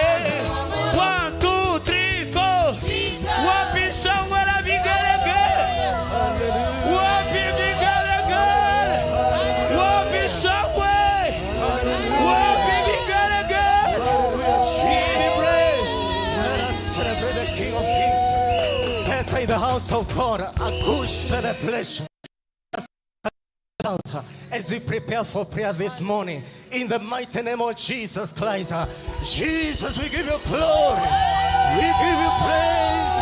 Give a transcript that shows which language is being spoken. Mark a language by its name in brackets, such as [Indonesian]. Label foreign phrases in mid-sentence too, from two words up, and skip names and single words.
[English] 1, 2, 3, 4. [Swahili] Wapi shangwe la vigelegele? Wapi vigelegele? Wapi shangwe? Wapi vigelegele? [English] Give him praise. Let us celebrate the King of Kings. Enter in the house of God. A good celebration. As we prepare for prayer this morning, in the mighty name of Jesus Christ. Jesus, we give you glory. We give you praise.